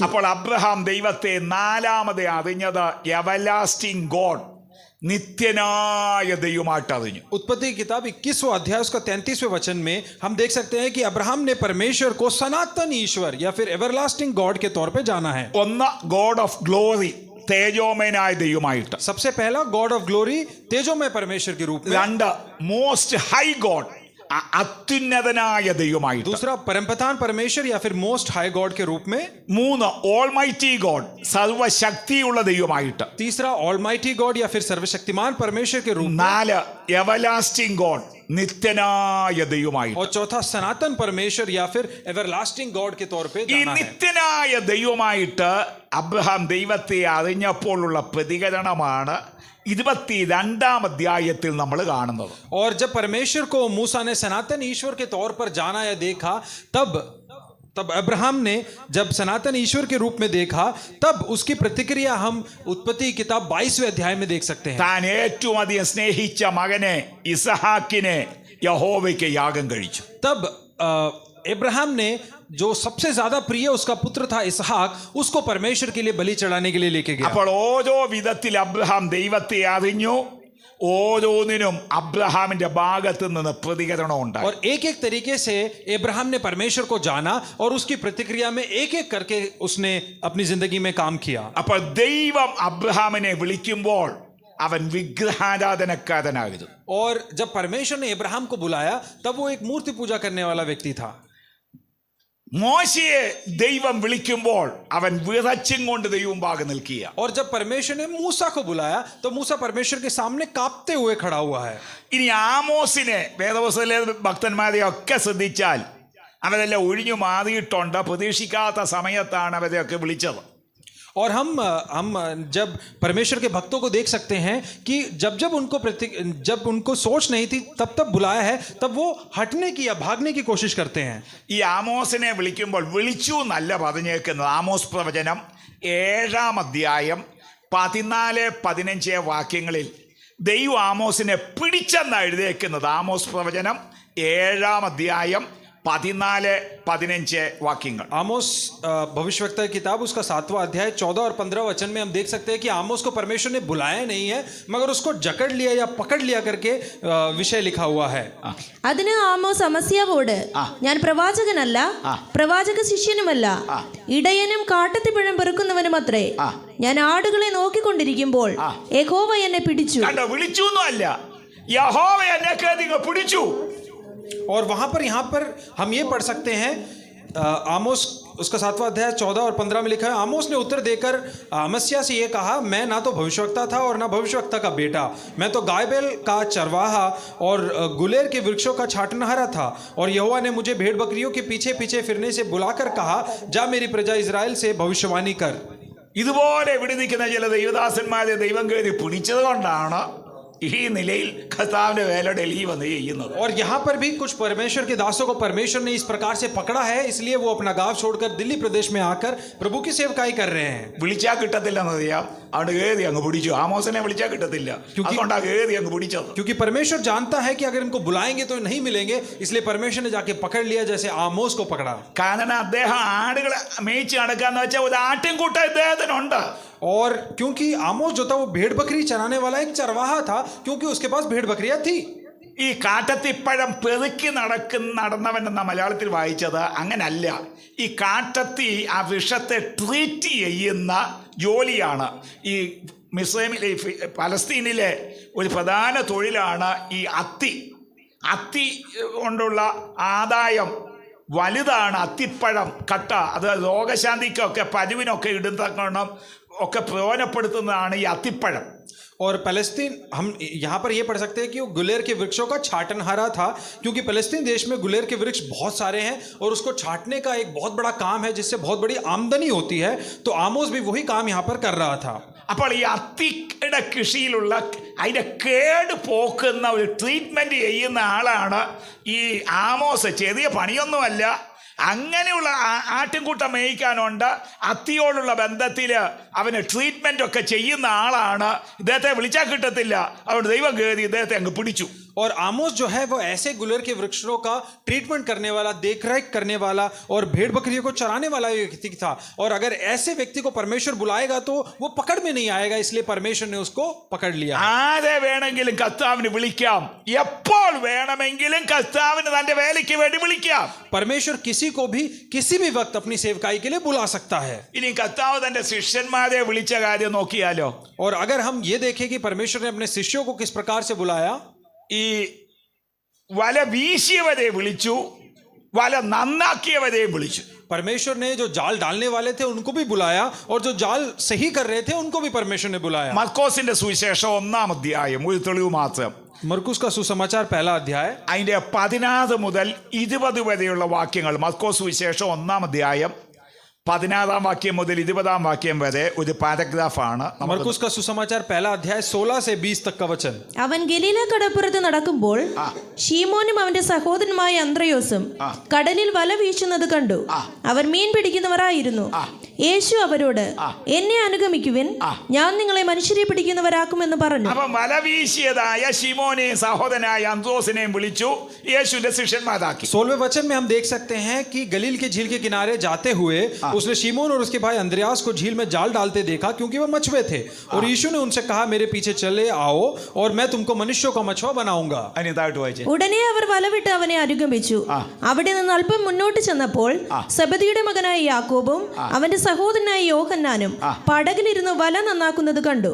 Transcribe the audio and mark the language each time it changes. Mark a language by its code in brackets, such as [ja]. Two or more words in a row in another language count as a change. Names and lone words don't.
[ml] അപ്പോൾ അബ്രഹാം ദൈവത്തെ നാലാമത് അറിഞ്ഞത് [en] everlasting God, [ml] നിത്യനായ ദൈവമായിട്ട് അറിഞ്ഞു. [hi] उत्पत्ति की किताब 21वां अध्याय उसका 33वें वचन में हम देख सकते हैं कि अब्राहम ने परमेश्वर को सनातन ईश्वर या फिर [en] everlasting God [hi] के तौर पे जाना है. [ml] ഒന്ന് [en] God of glory, [ml] തേജോമയനായ ദൈവമായിട്ട്. [hi] सबसे पहला [en] God of glory, [hi] तेजोमय परमेश्वर के रूप में. [ml] രണ്ട് [en] Most High God, [ml] അത്യുന്നതനായ ദൈവമായിട്ട്. [hi] दूसरा परमप्रधान परमेश्वर या फिर [en] Most High God [hi] के रूप में. [ml] മൂന്ന് [en] Almighty God, [ml] സർവശക്തിയുള്ള ദൈവമായിട്ട്. [hi] तीसरा [en] Almighty God [hi] या फिर सर्वशक्तिमान परमेश्वर के रूप में. [ml] നാല് [en] everlasting God, [ml] നിത്യനായ ദൈവമായിട്ട്. [hi] और चौथा सनातन परमेश्वर या फिर [en] everlasting God [hi] के तौर पे ഈ जाना है. [ml] നിത്യനായ ദൈവമായിട്ട് അബ്രഹാം ദൈവത്തെ അറിഞ്ഞപ്പോഴുള്ള പ്രതികരണമാണ് 22-ാം അധ്യായത്തിൽ നമ്മൾ കാണുന്നത്. [hi] और जब परमेश्वर को मूसा ने सनातन ईश्वर के तौर पर जाना या देखा तब अब्राहम ने जब सनातन ईश्वर के रूप में देखा तब उसकी प्रतिक्रिया हम उत्पत्ति किताब 22वें अध्याय में देख सकते हैं. [ml] താൻ ഏറ്റവും അധികം സ്നേഹിച്ച മകനെ ഇസഹാക്കിനെ യഹോവയ്ക്ക് യാഗം കഴിച്ചു. [hi] तब अब्राहम ने जो सबसे ज्यादा प्रिय उसका पुत्र था इसहाक, उसको परमेश्वर के लिए बलि चढ़ाने के लिए लेके गया. [ml] അപ്പോൾ ഓരോ വിധത്തിൽ അബ്രഹാം ദൈവത്തെ അറിഞ്ഞു, ഓരോന്നിനും അബ്രഹാമിന്റെ ഭാഗത്ത് നിന്ന് പ്രതികരണം ഉണ്ടായി. [hi] और एक एक तरीके से अब्राहम ने परमेश्वर को जाना और उसकी प्रतिक्रिया में एक एक करके उसने अपनी जिंदगी में काम किया. [ml] അപ്പോൾ ദൈവം അബ്രഹാമിനെ വിളിക്കുമ്പോൾ അവൻ വിഗ്രഹാരാധനക്കാരനായിരുന്നു. [hi] और जब परमेश्वर ने अब्राहम को बुलाया तब वो एक मूर्ति पूजा करने वाला व्यक्ति था. [ml] മോശയെ ദൈവം വിളിക്കുമ്പോൾ അവൻ വിറച്ചും കൊണ്ട് ദൈവമുമ്പാകെ നിൽക്കുക. [hi] और जब परमेश्वर ने मूसा को बुलाया तो मूसा परमेश्वर के सामने कांपते हुए खड़ा हुआ है. [ml] ഇനി ആമോസിനെ വേദപുസ്തകത്തിലെ ഭക്തന്മാരെ ഒക്കെ ശ്രദ്ധിച്ചാൽ അവരെല്ലാം ഒഴിഞ്ഞു മാറിയിട്ടുണ്ട്. പ്രതീക്ഷിക്കാത്ത സമയത്താണ് അവരെയൊക്കെ വിളിച്ചത്. [hi] और हम जब परमेश्वर के भक्तों को देख सकते हैं कि जब उनको सोच नहीं थी तब बुलाया है, तब वो हटने की या भागने की कोशिश करते हैं. [ml] ഈ ആമോസിനെ വിളിക്കുമ്പോൾ വിളിച്ചു എന്നല്ല പറഞ്ഞേക്കുന്നത്. ആമോസ് പ്രവചനം 7-ാം അധ്യായം 14-15 വാക്യങ്ങളിൽ ദൈവം ആമോസിനെ പിടിച്ചെന്ന് എഴുതിയേക്കുന്നത്. ആമോസ് പ്രവചനം 7-ാം അധ്യായം 14-15 വാക്യങ്ങൾ. [hi] आमोस भविष्यवक्ता की किताब उसका 7वां अध्याय 14 और 15 वचन में हम देख सकते हैं कि आमोस को परमेश्वर ने बुलाया नहीं है मगर उसको जकड़ लिया या पकड़ लिया करके विषय लिखा हुआ है. [ml] അതിന് ആമോസ് അമസ്യാവോട്, ഞാൻ പ്രവാചകനല്ല, പ്രവാചക ശിഷ്യനുമല്ല, ഇടയനും കാട്ടത്തിപ്പഴം പെറുക്കുന്നവനും അത്രേ. ഞാൻ ആടുകളെ നോക്കിക്കൊണ്ടിരിക്കുമ്പോൾ യഹോവ എന്നെ പിടിച്ചു. കണ്ടോ, വിളിച്ചു അല്ല, യഹോവ എന്നെ നിങ്ങൾ പിടിച്ചു. [hi] और वहां पर यहाँ पर हम ये पढ़ सकते हैं, आमोस उसका 7वां अध्याय 14 और 15 में लिखा है, आमोस ने उत्तर देकर अमस्या से ये कहा, मैं ना तो भविष्यवक्ता था और ना भविष्यवक्ता का बेटा, मैं तो गाय बैल का चरवाहा और गुलेर के वृक्षों का छाटनहारा था. और यहोवा ने मुझे भेड़ बकरियों के पीछे पीछे फिरने से बुलाकर कहा, जा मेरी प्रजा इजराइल से भविष्यवाणी कर. [ml] ഇതുപോലെ ഇവിടെ നിൽക്കുന്ന ചില ദൈവദാസന്മാരെ ദൈവം കയറി പിടിച്ചത് കൊണ്ടാണ് ഈ നിലയിൽ കർത്താവിന്റെ വേല ഡൽഹി വന്ന് ചെയ്യുന്നത്. [hi] और यहाँ पर भी कुछ परमेश्वर के दासों को परमेश्वर ने इस प्रकार से पकड़ा है, इसलिए वो अपना गांव छोड़कर दिल्ली प्रदेश में आकर प्रभु की सेवकाई कर रहे हैं. [ml] വിളിച്ചാൽ കിട്ടത്തില്ലെന്ന് അറിയാം, അവിടെ കയറി അങ്ങ് പിടിച്ചു. ആമോസിനെ വിളിച്ചാൽ കിട്ടത്തില്ല, അതുകൊണ്ടാ കയറി അങ്ങ് പിടിച്ചത്. [hi] क्योंकि परमेश्वर जानता है कि अगर इनको बुलाएंगे तो नहीं मिलेंगे, इसलिए परमेश्वर ने जाके पकड़ लिया, जैसे आमोस को पकड़ा. [ml] കാരണം അദ്ദേഹം ആടുകളെ മേയിച്ച് നടക്കാന്ന് വെച്ചാൽ ഒരു ആട്ടിൻകൂട്ടം ഇദ്ദേഹത്തിനുണ്ട്. [hi] और क्योंकि आमोस जो था वो भेड़ बकरी चराने वाला एक चरवाहा था, क्योंकि उसके पास भेड़ बकरियां थी. [ml] ഈ കാട്ടത്തിപ്പഴം പെറുക്കി നടന്നവൻ എന്ന മലയാളത്തിൽ വായിച്ചത് അങ്ങനല്ല. ഈ കാട്ടത്തി ആ വിഷത്തെ ട്രീറ്റ് ചെയ്യുന്ന ജോലിയാണ്. ഈ മിസ്രൈമിലെ പലസ്തീനിലെ ഒരു പ്രധാന തൊഴിലാണ് ഈ അത്തി കൊണ്ടുള്ള ആദായം വലുതാണ്. അത്തിപ്പഴം കട്ട, അത് രോഗശാന്തിക്കൊക്കെ പരുവിനൊക്കെ ഇടുന്നോണം ഒക്കെ പ്രയോജനപ്പെടുത്തുന്നതാണ് ഈ അത്തിപ്പഴം. [hi] और फलस्तीन, हम यहाँ पर ये पढ़ सकते हैं कि वो गुलेर के वृक्षों का छाटनहारा था, क्योंकि फलस्तीन देश में गुलेर के वृक्ष बहुत सारे हैं और उसको छाटने का एक बहुत बड़ा काम है जिससे बहुत बड़ी आमदनी होती है. तो आमोस भी वही काम यहाँ पर कर रहा था. [ml] അപ്പോൾ ഈ അത്തിയുടെ കൃഷിയിലുള്ള അതിൻ്റെ കേട് പോക്കുന്ന ഒരു ട്രീറ്റ്മെൻറ്റ് ചെയ്യുന്ന ആളാണ് ഈ ആമോസ്. ചെറിയ പണിയൊന്നുമല്ല, അങ്ങനെയുള്ള ആട്ടിൻകൂട്ടം മേയിക്കാനുണ്ട്. അത്തിയോടുള്ള ബന്ധത്തിൽ അവന് ട്രീറ്റ്മെൻ്റ് ഒക്കെ ചെയ്യുന്ന ആളാണ്. ഇദ്ദേഹത്തെ വിളിച്ചാൽ കിട്ടത്തില്ല, അതുകൊണ്ട് ദൈവം കയറി ഇദ്ദേഹത്തെ അങ്ങ് പിടിച്ചു. [hi] और आमोस जो है वो ऐसे गुलेर के वृक्षों का ट्रीटमेंट करने वाला, देखरेख करने वाला और भेड़ बकरियों को चराने वाला व्यक्ति था. और अगर ऐसे व्यक्ति को परमेश्वर बुलाएगा तो वो पकड़ में नहीं आएगा, इसलिए परमेश्वर ने उसको पकड़ लिया. [ml] ആരെ വേണമെങ്കിലും കർത്താവിന് വിളിക്കാം, എപ്പോൾ വേണമെങ്കിലും കർത്താവിന് തന്റെ വേലയ്ക്ക് വേണ്ടി വിളിക്കാം. [hi] परमेश्वर किसी को भी किसी भी वक्त अपनी सेवकाई के लिए बुला सकता है. [ml] ഇനി കർത്താവ് തന്റെ ശിഷ്യന്മാരെ വിളിച്ച കാര്യം നോക്കിയാലോ. [hi] और अगर हम ये देखें कि परमेश्वर ने अपने शिष्यों को किस प्रकार से बुलाया, [ml] ഈ വല വീശിയവരെ വിളിച്ചു, വല നന്നാക്കിയവരെ വിളിച്ചു. [hi] परमेश्वर ने जो जाल डालने वाले थे उनको भी बुलाया और जो जाल सही कर रहे थे उनको भी परमेश्वर ने बुलाया. [ml] മർക്കോസിന്റെ സുവിശേഷം 1-ാം അധ്യായം ഒരു തെളിവ് മാത്രം. [hi] मरकुस का सुसमाचार 1 अध्याय [ml] അതിന്റെ 16 മുതൽ 20 വരെയുള്ള വാക്യങ്ങൾ. മർക്കോസ് സുവിശേഷം 1-ാം അധ്യായം 16-ാം വാക്യം മുതൽ 20-ാം വാക്യം വരെ ഒരു പാരഗ്രാഫാണ്. [hi] मरकुस का सुसमाचार 1 अध्याय 16 से 20 तक का वचन. [ml] അവൻ ഗലീല കടപ്പുറത്ത് നടക്കുമ്പോൾ ശീമോനും അവന്റെ സഹോദരനുമായ അന്ത്രയോസും കടലിൽ വല വീശുന്നത് കണ്ടു. അവർ മീൻ പിടിക്കുന്നവരായിരുന്നു. യേശു അവരോട്, എന്നെ അനുഗമിക്കുവിൻ, ഞാൻ നിങ്ങളെ മനുഷ്യരെ പിടിക്കുന്നവരാക്കുമെന്ന് പറഞ്ഞു. അപ്പം വല വീശിയതായ ശിമോനെയും സഹോദരനായ അന്ത്രോസിനെയും വിളിച്ചു യേശുവിന്റെ ശിഷ്യന്മാരാക്കി. [hi] 16वें वचन में हम देख सकते हैं कि गलील के झील के किनारे जाते हुए उसने शिमोन और उसके भाई अंद्रयास को झील में जाल डालते देखा, क्योंकि वह मछुए थे. और यीशु ने उनसे कहा, मेरे पीछे चले आओ और मैं तुमको मनुष्यों का मछुआ बनाऊंगा. [ml] ഉടനെ അവർ വലവിട്ട് അവനെ അനുഗമിച്ചു. അവിടെ നിന്ന് അല്പം മുന്നോട്ട് ചെന്നപ്പോൾ സെബദിയുടെ മകനായ യാക്കോബും അവന്റെ സഹോദരനായ യോഹന്നാനും പടകിലിരുന്ന് വല നന്നാക്കുന്നത് കണ്ടു.